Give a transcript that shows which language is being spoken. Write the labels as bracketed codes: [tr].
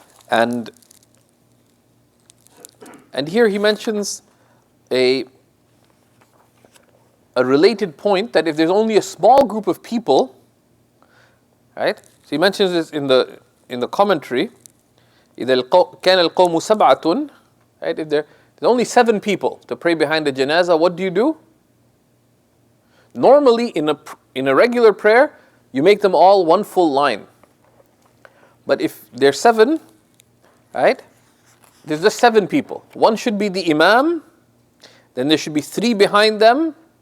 [en] And here he mentions a related point that if there's only a small group of people, right? So he mentions this in the commentary. [ar] إذا كان القوم سبعة, right? [en] If there's only 7 people to pray behind the janazah, what do? Normally, in a regular prayer, you make them all one full line. But if there's 7, right? There's just 7 people. One should be the imam. Then there should be 3 behind them.